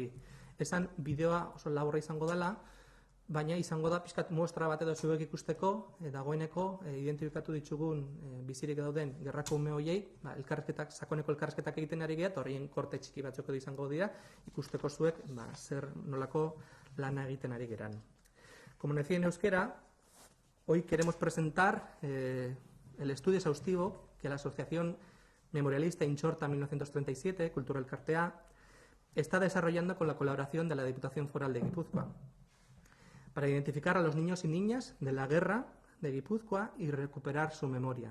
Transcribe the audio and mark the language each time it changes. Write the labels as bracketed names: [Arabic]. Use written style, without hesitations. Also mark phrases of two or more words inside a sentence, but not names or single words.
[Basque] Esan bideoa oso laburra izango dela, baina izango da pixkat muestra bat edo zuek ikusteko, dagoeneko identifikatu ditugun bizirik dauden gerrako ume horiei, sakoneko elkarrizketak egiten ari gara, eta horien korte txiki batzuk izango dira, ikusteko zuek zer nolako lana egiten ari geran. [Spanish] Como decía en euskera, hoy queremos presentar el estudio exhaustivo que la Asociación Memorialista Intxorta 1937, Kultura Elkartea, está desarrollando con la colaboración de la Diputación Foral de Guipúzcoa para identificar a los niños y niñas de la guerra de Guipúzcoa y recuperar su memoria.